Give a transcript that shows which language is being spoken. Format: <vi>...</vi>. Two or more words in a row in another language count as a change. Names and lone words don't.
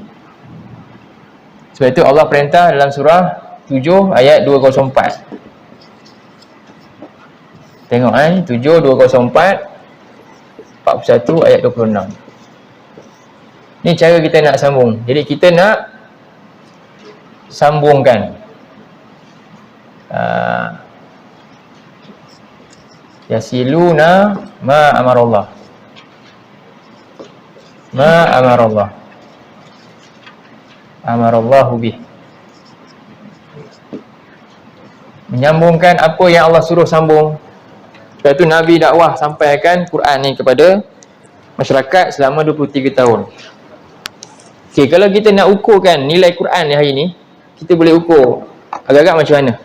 <ms>Sebab itu Allah perintah dalam surah 7 ayat 204. Tengok 7 204 41 ayat 26. Ni cara kita nak sambung. Jadi kita nak sambungkan</ms> <ar>يصلون ما أمر الله. ما أمر الله أمر الله به.</ar> <ms>Menyambungkan apa yang Allah suruh sambung. Sebab tu Nabi dakwah sampaikan Quran ni kepada masyarakat selama 23 tahun. Okey, kalau kita nak ukurkan nilai Quran ni hari ni, kita boleh ukur agak-agak macam mana.</ms>